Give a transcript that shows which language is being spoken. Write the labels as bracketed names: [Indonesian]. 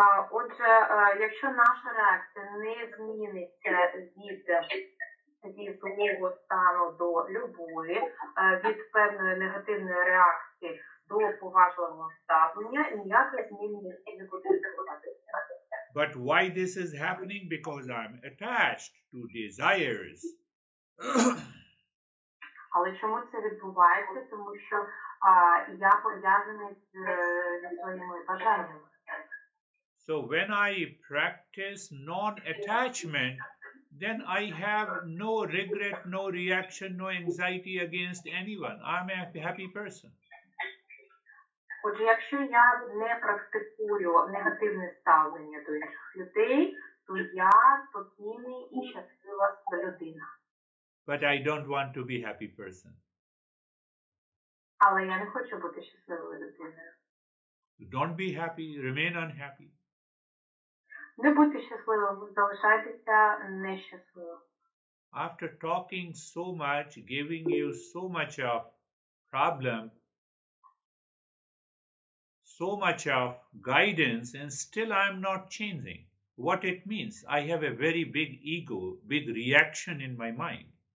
[Ukrainian] Отже, якщо наша реакція не зміниться від злого стану до любові, від певної негативної реакції до поважливого ставлення, ніяких змін не буде відбуватися. [English] But why this is happening? Because I'm attached to desires. [Ukrainian] Але чому це відбувається? Тому що я пов'язаний зі своїми бажаннями. [English] So when I practice non-attachment, then I have no regret, no reaction, no anxiety against anyone. I'm a happy person. [Ukrainian] Отже, якщо я не практикую негативне ставлення до інших людей, то я спокійний і щаслива людина. [English] But I don't want to be happy person. [Ukrainian] Але я не хочу бути щасливою людиною. [English] Don't be happy, remain unhappy. [Ukrainian] Не будьте щасливим, залишайтеся нещасливим. [English] After talking so much, giving you so much of problem, so much of guidance, and still I'm not changing. What it means? I have a very big ego, big reaction in my mind.